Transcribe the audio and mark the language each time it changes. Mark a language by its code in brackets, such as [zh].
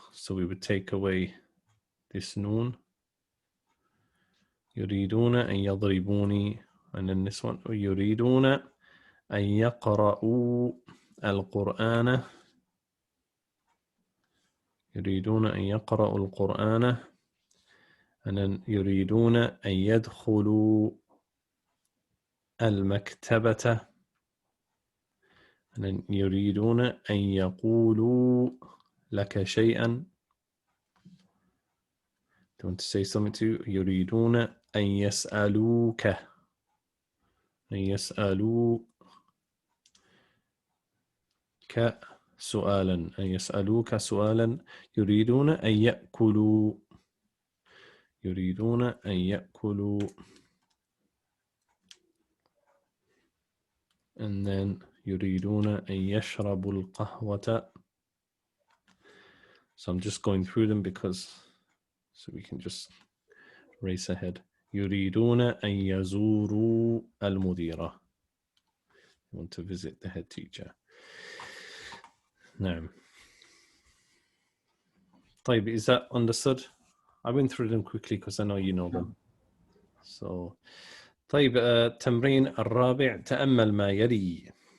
[en] So we would take away this noon. [ar] يريدون أن يضربوني. [en] And then this one. [ar] يريدون أن يقرأوا القرآن. يريدون أن يقرأوا القرآن. [en] And then [ar] يريدون أن يدخلوا المكتبة. [en] And then [ar] يريدون أن يقولوا لك شيئا. [en] They want to say something to you. [ar] يريدون أن يسألوك. أن يسألوك سؤالا. أن يسألوك سؤالا. يريدون أن يأكلوا. يريدون أن يأكلوا. [en] And then [ar] يريدون أن يشربوا القهوة. [en] So I'm just going through them because so we can just race ahead. [ar] يريدون أن يزوروا المديرة. [en] They want to visit the head teacher. [ar] نعم. طيب, [en] is that understood? I went through them quickly because I know you know them. So [ar] طيب, التمرين الرابع, تأمل ما يلي.